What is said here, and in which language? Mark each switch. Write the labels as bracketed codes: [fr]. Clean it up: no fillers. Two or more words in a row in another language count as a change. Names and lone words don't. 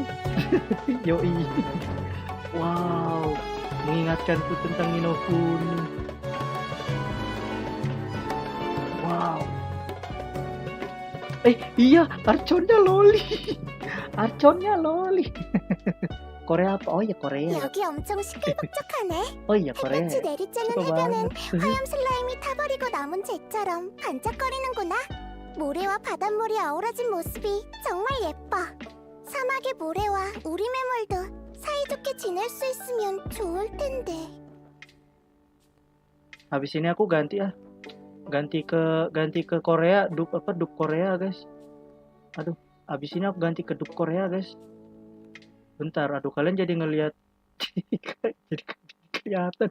[id] Yoi. Wow. Mengingatkanku tentang Nino Kuni. Wow. Iya, Archonnya loli. Korea apa? Oh iya Korea. [ko] 여기 엄청 시끌벅적하네. [id] Oh iya Korea. [ko] 햇빛이 내리쬐는 [id] Suka [ko] 해변은 [id] banget. [ko] 하얀 슬라임이 타버리고 남은 재처럼 반짝거리는구나. 모래와 바닷물이 어우러진 모습이 정말 예뻐. 사막의 모래와 우리 매물도 사이좋게 지낼 수 있으면 좋을 텐데. [id] Habis ini aku ganti ke Korea, dub Korea guys. Aduh, habis ini aku ganti ke dub Korea guys. Bentar, aduh kalian jadi ngelihat jadi kelihatan.